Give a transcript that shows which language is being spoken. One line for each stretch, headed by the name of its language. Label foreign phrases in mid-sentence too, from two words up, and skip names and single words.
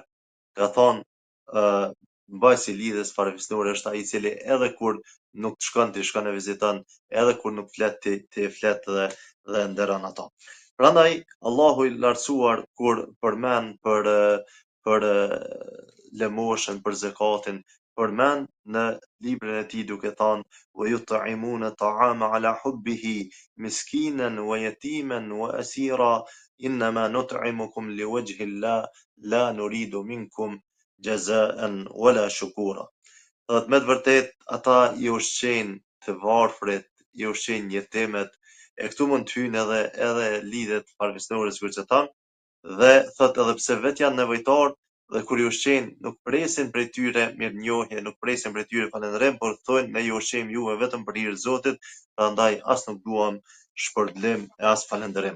Albanian: Ka thonë mbajtësi I lidhjes farefisnore është ai I cili edhe kur nuk të shkon ti shkon e viziton, edhe kur nuk flet ti flet dhe nderon ato. Prandaj Allahu i lartësuar kur përmend për lëmoshën, për zakatin, përmend në librin e tij duke thënë
Arabic: ويطعمون الطعام على حبه مسكينا ويتيما وأسيرا إنما نطعمكم لوجه الله لا نريد منكم جزاء ولا شكورا.
Albanian: Do të me të vërtet ata i ushqejnë të varfrit, i ushqejnë jetimet, e këtu mund të hyjnë edhe lidhet farefisnore sikur që thamë, dhe thot edhe pse vet janë nevojtar dhe kur i ushqejnë nuk presin prej tyre mirënjohje, nuk presin prej tyre falënderim, por thonë ne ju ushqejmë juve vetëm për hir të Zotit, prandaj as nuk duam shpërblim e as falënderim.